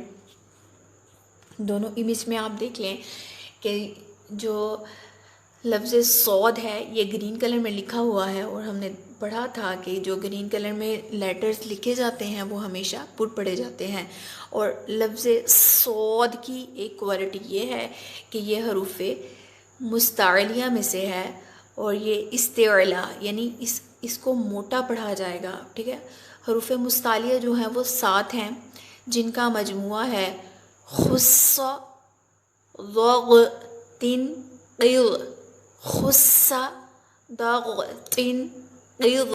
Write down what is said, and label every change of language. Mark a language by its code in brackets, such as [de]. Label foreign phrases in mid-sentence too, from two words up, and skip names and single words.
[ur] دونوں امیج میں آپ دیکھ لیں کہ جو لفظ صاد ہے یہ [en] green color [ur] میں لکھا ہوا ہے، اور ہم نے پڑھا تھا کہ جو [en] green color [ur] میں لیٹرز لکھے جاتے ہیں وہ ہمیشہ پٹ پڑے جاتے ہیں، اور لفظ صاد کی ایک کوالٹی یہ ہے کہ یہ حروف مستعلیہ میں سے ہے، اور یہ استعلا یعنی اس کو موٹا پڑھا جائے گا، ٹھیک ہے۔ حروف مستعلیہ جو ہیں وہ 7 ہیں جن کا مجموعہ ہے خص ضغ تن قض، خص ضغ تن قض۔